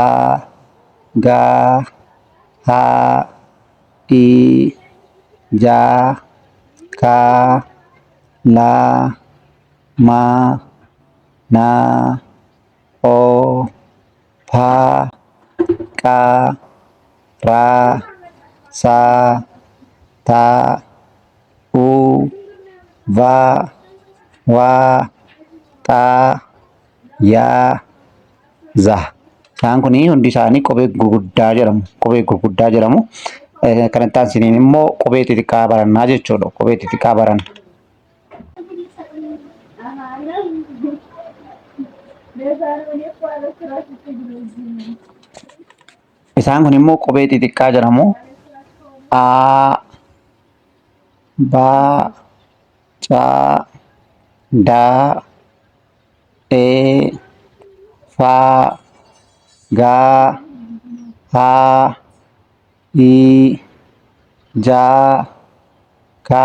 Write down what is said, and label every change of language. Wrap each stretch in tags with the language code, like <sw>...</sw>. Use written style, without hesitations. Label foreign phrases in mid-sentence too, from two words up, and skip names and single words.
<om>Ga, Ha, I, Ja, Ka, La, Ma, Na, O, Pa, Ka, Ra, Sa, Ta, U, Va, Wa, Ta, Ya, Za. Isaan kun hundi isaanii qubee gurguddaa jedhamu. Qubee gurguddaa jedhamu. Kanatti aansiniin immoo qubee xixiqqaa barannaa jechuudha. Qubee xixiqqaa baranna. Isaan kun immoo qubee xixiqqaa jedhamu. A, Ba, Ca, Da, E, Fa, Ga, Ha, I, Ja, Ka,</om>